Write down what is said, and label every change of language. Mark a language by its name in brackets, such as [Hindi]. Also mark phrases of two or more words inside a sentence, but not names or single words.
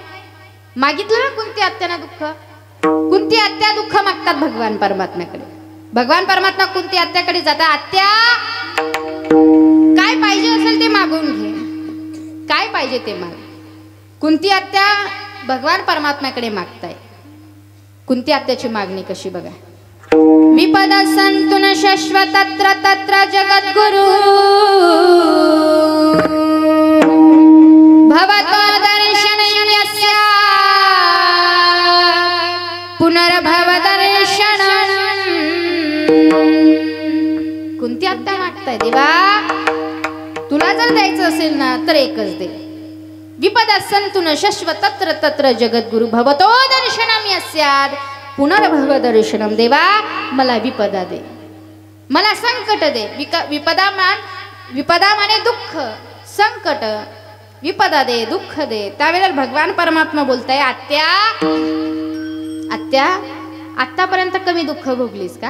[Marathi] मागितलं ना कुंती आत्यानं दुःख. कुंती आत्या दुःख मागतात भगवान परमात्म्याकडे. भगवान परमात्मा कुंती आत्याकडे जातात, आत्या काय पाहिजे असेल ते मागून घे, काय पाहिजे ते माग. कुंती आत्या भगवान परमात्म्याकडे मागताय. कुंती आत्याची मागणी कशी बघा. [Sanskrit] विपद संतुन शाश्वत तत्र तत्र जगद्गुरु भवतो दर्शनम् यस्य पुनर्भव दर्शनम्. [Marathi] कुंती आत्या मागताय, देवा तुला जर द्यायचं असेल ना तर एकच दे. [Sanskrit] विपद संतुन शाश्वत तत्र तत्र जगद्गुरु भवतो दर्शनम् यस्य. पुनर्भव दर्शनम, [Marathi] देवा मला विपदा दे, मला संकट दे. विपदा माने दुःख, संकट, विपदा दे, दुःख दे. त्यावेळेला भगवान परमात्मा बोलताय, आत्या आत्या आतापर्यंत कमी दुःख भोगलीस का?